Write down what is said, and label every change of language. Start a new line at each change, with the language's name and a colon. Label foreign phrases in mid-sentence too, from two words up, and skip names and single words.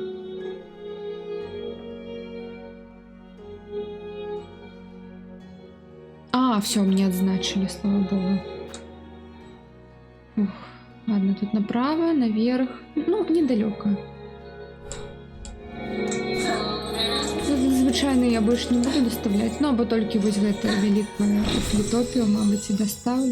Russian: все, мне отзначили, слава богу. Ух, ладно, тут направо, наверх, ну, недалеко. Звычайно я больше не буду доставлять,
Belarusian: ну, або толькі вось гэта вялікую Флітопію, мабыць, і доставлю.